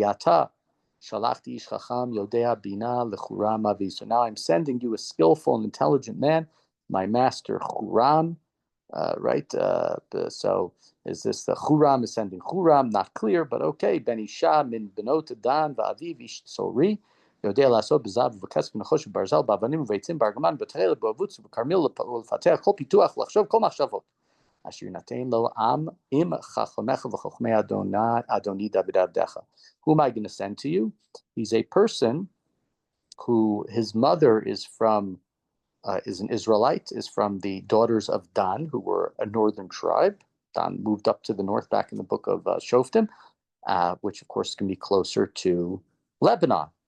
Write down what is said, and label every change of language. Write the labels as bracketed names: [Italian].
[Hebrew] V'ata shalachti ish chacham yodea bina lechuram avi. [English] So now I'm sending you a skillful and intelligent man, my master Huram. Right? So is this the Huram is sending Huram? Not clear, but okay. [Hebrew] Ben Isha min benot Dan va'aviv ish tzori. יודע לעשות בזהב ובכסף ונחוש וברזל באבנים וביצים בארגמן בתכלת ובעבוץ ובכרמיל ולפתח כל פיתוח לחשוב כל מחשבות אשר נתן לו עם עם חכמך וחכמי אדוני דוד עבדך. [English] Who am I going to send to you? He's a person who his mother is an Israelite, is from the daughters of Dan, who were a northern tribe. Dan moved up to the north back in the book of Shoftim, which of course can be closer to Lebanon.